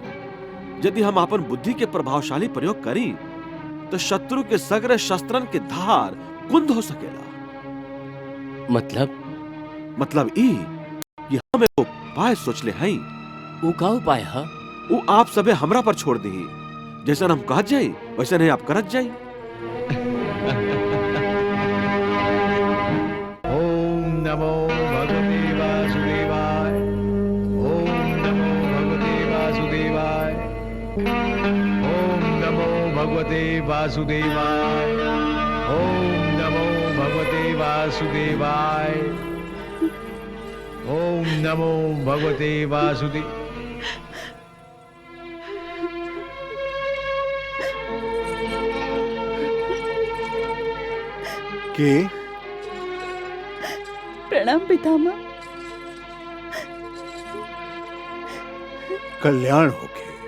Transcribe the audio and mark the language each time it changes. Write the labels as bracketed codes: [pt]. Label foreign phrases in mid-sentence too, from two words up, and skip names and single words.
[bho] यदि हम अपन बुद्धि के प्रभावशाली प्रयोग करी तो शत्रु के सगरे शस्त्रन के धार कुंद हो सकेला। मतलब ई कि हम एगो उपाय सोच ले हई। ऊ का उपाय है? ऊ आप सबे हमरा पर छोड़ दी। जैसा हम कहत जाई वैसा नहीं आप करत जाई। [sa] नमो भगवते वासुदेवाय। ओम नमो भगवते वासुदेवाय। ओम नमो भगवते वासुदेवाय। ओम नमो भगवते वासुदेवाय। ओम नमो भगवते वासुदेव। [bho] के प्रणाम पितामह। कल्याण होके।